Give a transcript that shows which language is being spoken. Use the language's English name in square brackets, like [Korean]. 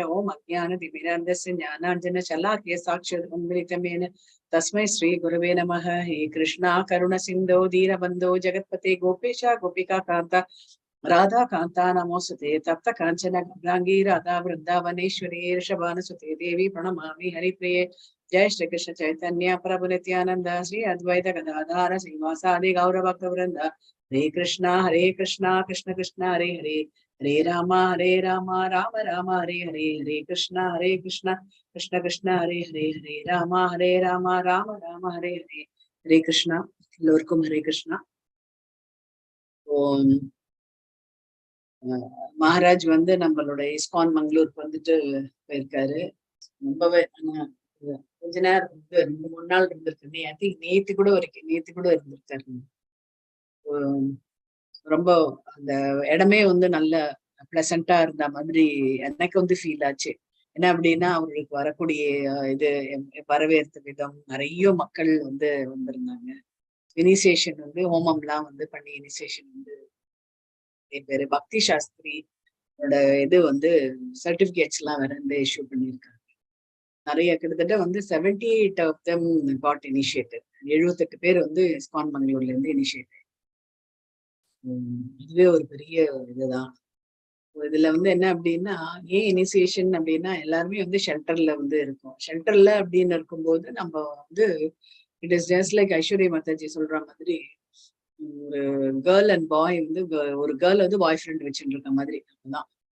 [Sanskrit] ஓம் அஜ்ஞானதிமிராந்தஸ்ய ஞானாஞ்சன சலாக்கிய சாட்சாத்மிலிதமேன தஸ்மை ஸ்ரீ குருவே நமः. ஹே கிருஷ்ணா கருண சிந்தோ தீனபந்தோ ஜெகத்பதே கோபேஷா கோபிகா காந்தா ராதா காந்தா நமோசுதே. தப்த காஞ்சன கங்காங்கி ராதா விருந்தாவனேஸ்வரி ரிஷபானுசுதே தேவி பிரணமாமி ஹரிப்ரியே. जय श्री कृष्ण चैतन्य प्रभु नित्यानंद श्री अद्वैत गदाधर श्रीवासादि गौर भक्त वृंद. हरे कृष्णा कृष्ण कृष्ण हरे हरे, हरे राम राम राम हरे हरे. हरे कृष्ण कृष्ण कृष्ण हरे हरे, हरे राम राम राम हरे हरे. हरे कृष्णा. [Tamil] எல்லோருக்கும் ஹரே கிருஷ்ணா. மகாராஜ் வந்து நம்மளோட இஸ்கான் மங்களூருக்கு வந்துட்டு போயிருக்காரு. ரொம்பவே கொஞ்ச நேரம் வந்து 2-3 நாள் இருந்திருக்கு. [English] I think [Tamil] நேத்து கூட இருந்திருக்காரு. ரொம்ப அந்த இடமே வந்து நல்ல பிளசண்டா இருந்த மாதிரி எனக்கு வந்து ஃபீல் ஆச்சு. என்ன அப்படின்னா, அவர்களுக்கு வரக்கூடிய இது வரவேற்ற விதம், நிறைய மக்கள் வந்து வந்திருந்தாங்க. இனிசியேஷன் வந்து ஹோமம்லாம் வந்து பண்ணி இனிசியேஷன் வந்து பேரு பக்தி சாஸ்திரி இது வந்து சர்டிபிகேட்ஸ் எல்லாம் வேற வந்து இஷ்யூ பண்ணியிருக்காங்க. நிறைய கிட்டத்தட்ட வந்து [English] 78 of them got initiated. [Tamil] 78 பேர் வந்து இஸ்கான் மங்களூர்ல இருந்து இனிஷியேட். இதுவே ஒரு பெரிய இதுதான். இதுல வந்து என்ன அப்படின்னா, ஏன் இனிஷியேஷன் அப்படின்னா, எல்லாருமே வந்து ஷெல்டர்ல வந்து இருக்கும். ஷெல்டர்ல அப்படின்னு இருக்கும்போது நம்ம வந்து [English] it is just like [Tamil] Aishwarya மத்தாஜி சொல்ற மாதிரி, ஒரு கேர்ள் அண்ட் பாய் வந்து ஒரு கேர்ள் வந்து பாய் ஃப்ரெண்ட் வச்சுட்டு இருக்க மாதிரி தான்.